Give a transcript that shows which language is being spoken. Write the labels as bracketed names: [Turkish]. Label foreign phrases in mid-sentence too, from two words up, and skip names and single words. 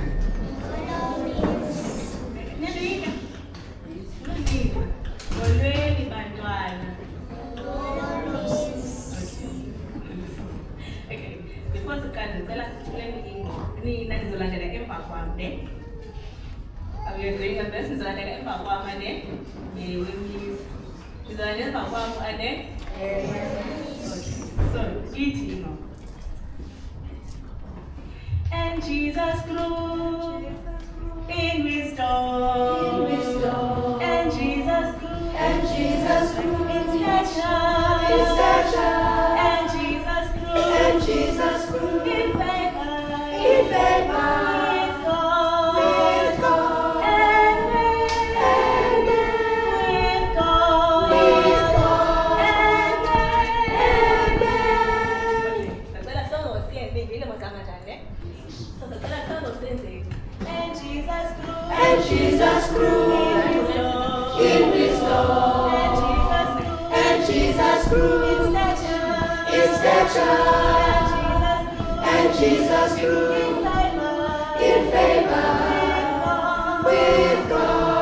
[Xhosa] Molweni bantwana. Okay, before siqale ndicela sithuleni nina nizolandela emva kwam ne. [English] Are you agreeing on this? [Xhosa] Nizolandela emva kwam ane. Yewe miss. Nizolandela emva kwam ane. Okay. So, ithi no. [English] And Jesus grew in wisdom. And Jesus grew in stature. And Jesus grew in favor. With God. And with God. [Xhosa] Sacela sonke ngosiyenze ngile magama njani? So sacela sonke ngosiyenze. [English] And Jesus grew in wisdom. And Jesus grew in stature. And Jesus grew in favor with God.